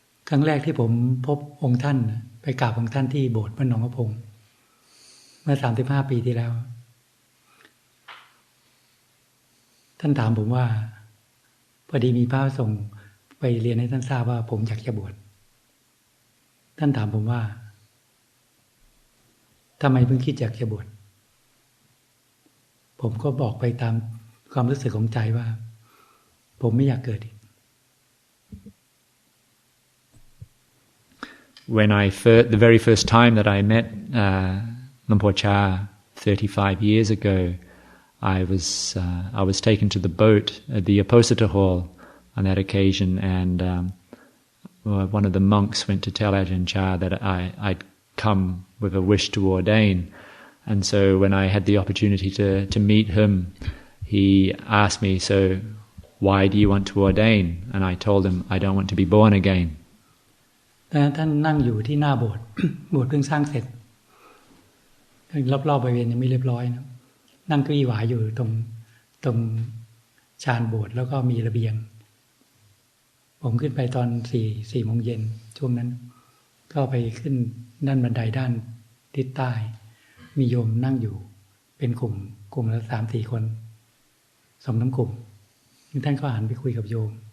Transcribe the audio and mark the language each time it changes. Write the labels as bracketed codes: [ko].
[th] ครั้งแรกที่ผมพบองค์ท่านไปกราบองค์ท่านที่โบสถ์วัดหนองกระพงเมื่อ35 ปีที่แล้วท่านถามผมว่าพอดีมีพระส่งไปเรียนให้ท่านทราบว่าผมอยากจะบวชท่านถามผมว่าทำไมเพิ่งคิดอยากจะบวชผมก็บอกไปตามความรู้สึกของใจว่าผมไม่อยากเกิดอีก [en] when the very first time that I met Lumpur Cha 35 years ago, I was taken to the boat at the Apposita Hall on that occasion, and one of the monks went to tell Ajahn Chah that I'd come with a wish to ordain. And so when I had the opportunity to meet him, he asked me, so why do you want to ordain? And I told him, I don't want to be born again. [th] ท่านนั่งอยู่ที่หน้าโบสถ์ โบสถ์เพิ่งสร้างเสร็จรอบๆบริเวณยังไม่เรียบร้อยนะนั่งเก้าอี้หวายอยู่ตรงชานโบสถ์แล้วก็มีระเบียงผมขึ้นไปตอน4 โมงเย็นช่วงนั้นก็ไปขึ้นด้านบันไดด้านทิศใต้มีโยมนั่งอยู่เป็นกลุ่มละ 3-4 คน2 น้ำกลุ่มท่านก็หันไปคุยกับโยม